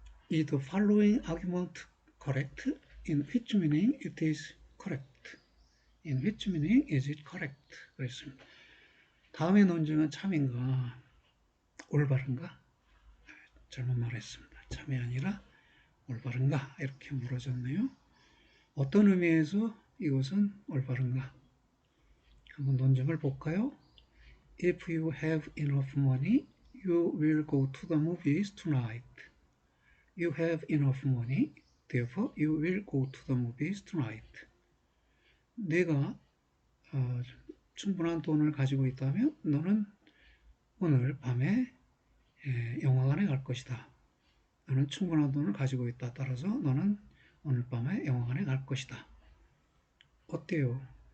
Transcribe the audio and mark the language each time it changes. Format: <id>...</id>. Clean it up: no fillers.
<en>Is the following argument correct? In which meaning it is correct? In which meaning is it correct?</en> <ko>그랬습니다. 다음의 논증은 참인가 올바른가? 잘못 말했습니다. 참이 아니라 올바른가? 이렇게 물어졌네요. 어떤 의미에서 이것은 올바른가? 한번 논증을 볼까요?</ko> <en>If you have enough money, you will go to the movies tonight. You have enough money, therefore you will go to the movies tonight.</en> <ko>내가 충분한 돈을 가지고 있다면 너는 오늘 밤에 영화관에 갈 것이다. 너는 충분한 돈을 가지고 있다. 따라서 너는 오늘 밤에 영화관에 갈 것이다. 어때요?</ko>